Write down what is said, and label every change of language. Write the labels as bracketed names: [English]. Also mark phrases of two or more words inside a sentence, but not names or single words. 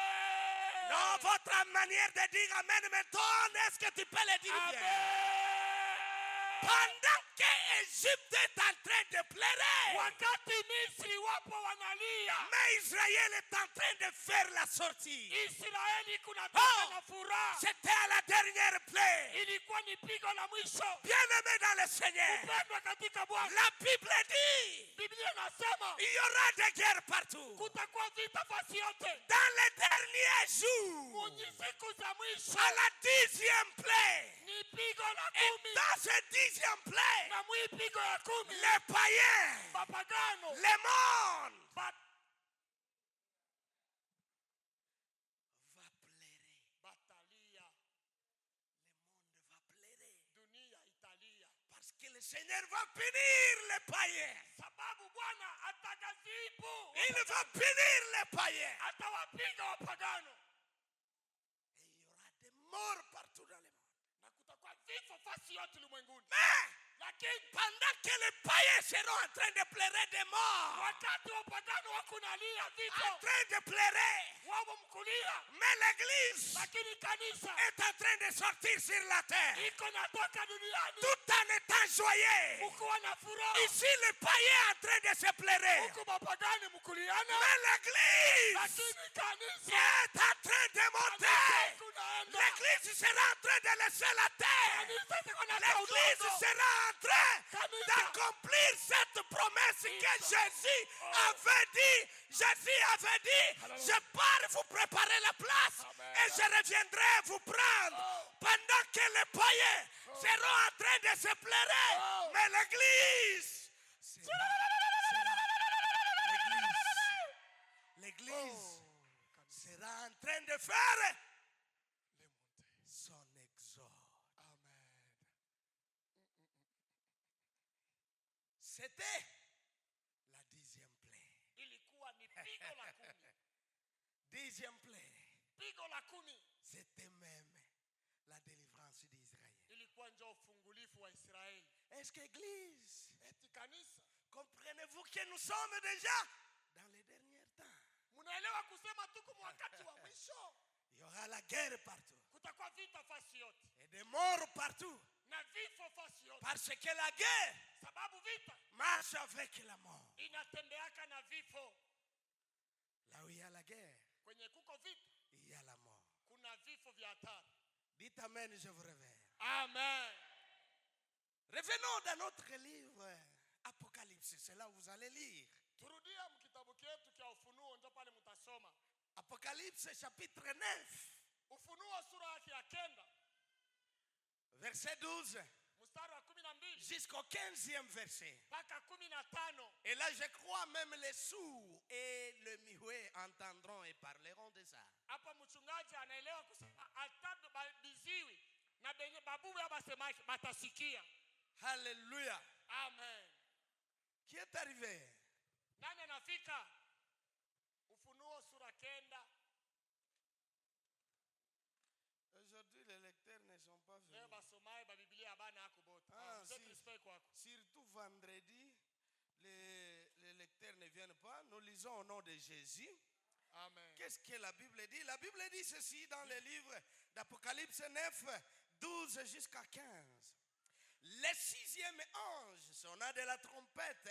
[French] Non, votre manière de dire Amen m'étonne. Est-ce que tu peux le dire bien? Amen. Pendant que Égypte est en train de pleurer, [Swahili] Wakati Misri wapo wanalia, [French] mais Israël est en train de faire la sortie. [Swahili] Israeli kunatoka na furaha. [French] C'était à la dernière plaie. [Swahili] Ilikuwa ni pigo la mwisho. [French] Bien-aimé dans le Seigneur, [Swahili] Pendwa katika Bwana. [French] la Bible dit [Swahili] Biblia inasema [French] il y aura des guerres partout. [Swahili] kutakuwa vita fasi yote. [French] Dans les derniers jours, [Swahili] Kwenye siku za mwisho [French] à la 10e plaie, [Swahili] ni pigo la [French] et [Swahili] 10. [French] dans cette 10e plaie, [Swahili] Na mwi pigo ya 10 [French] les païens, [Swahili] mapagano [French] le monde va pleurer. [Swahili] batalia, [French] Le monde va pleurer. [Swahili] dunia italia, [French] Parce que le Seigneur va punir les païens. [Swahili] sababu Bwana atagazibu, [French] Il va punir les païens. [Swahili] atawapiga wapagano, [French] Et il y aura des morts partout dans le monde. [Swahili] na kutakuwa vifo fasi yote ulimwenguni. [French] Mais [Swahili] Lakini [French] pendant que les païens seront en train de pleurer des morts, [Swahili] wakati wapagano wako nalia [French] en [Swahili] vifo, [French] train de pleurer, [Swahili] wao mkulia, [French] mais l'Église [Swahili] lakini kanisa [French] est en train de sortir sur la terre, [Swahili] iko natoka duniani [French] tout en étant joyeux. [Swahili] mkuwa na furaha, [French] Ici, les païens en train de se pleurer, [Swahili] huku mapagani mkuliana, [French] mais l'Église [Swahili] lakini kanisa [French] est en train de monter. [Swahili] kunaenda. [French] L'Église sera en train de laisser la terre. [Swahili] Kanisa ziko na [French] L'Église [Swahili] udongo. [French] sera en train [Swahili] Kanisa. [French] d'accomplir cette promesse que Jésus avait dit. Jésus avait dit, je pars vous préparer la place et je reviendrai vous prendre. Pendant que les païens seront en train de se pleurer, mais l'Église l'Église sera en train de faire son exode. Amen. C'était la 10e plaie. [Swahili] Ilikuwa ni pigo la 10. [French] 10e plaie. [Swahili] Pigo la 10 [French] C'était même la délivrance d'Israël. [Swahili] ilikuwa ndio ufungulifu wa Israeli. [French] Est-ce qu'Église, [Swahili] Eti kanisa, [French] comprenez-vous que nous sommes déjà dans les derniers temps? [Swahili] mnaelewa kusema tuko wakati wa mwisho? [French] Il y aura la guerre partout [Swahili] Kutakuwa vita fasi yote [French] et des morts partout. [Swahili] na vifo fasi yote, [French] Parce que la guerre [Swahili] sababu vita [French] marche avec la mort. [Swahili] inatembeaka na vifo. [French] Là où il y a la guerre, [Swahili] Kwenye kuko vita [French] il y a la mort. [Swahili] kuna vifo vya hatari. [French] Dites Amen, je vous révèle. Amen. Revenons dans notre livre Apocalypse. C'est là où vous allez lire. [Swahili] Turudia mkitabu chetu cha Ufunuo, ndio pale mtasoma [French] Apocalypse chapitre 9, [Swahili] Ufunuo sura yake ya 9 [French] verset 12 [Swahili] mstari wa 12 [French] jusqu'au 15e verset. [Swahili] mpaka 15. [French] Et là, je crois même les sourds et le muet entendront et parleront de ça. [Swahili] Hapa mchungaji anaelewa kusema hata biziwi na benye babuwe abasema batasikia. [French] Alléluia. Amen. Qui est arrivé? [Swahili] Nani anafika? Ufunuo sura 9. [French] Aujourd'hui, les lecteurs ne sont pas venus. [Swahili] Leo basomaye ba Biblia bana yako bote. [French] Ah, [Swahili] Mzee [French] si. [Swahili] respect kwako. [French] Surtout vendredi, les lecteurs ne viennent pas. Nous lisons au nom de Jésus. Amen. Qu'est-ce que la Bible dit? La Bible dit ceci dans le livre d'Apocalypse 9, 12 jusqu'à 15. Le 6e ange sonna de la trompette.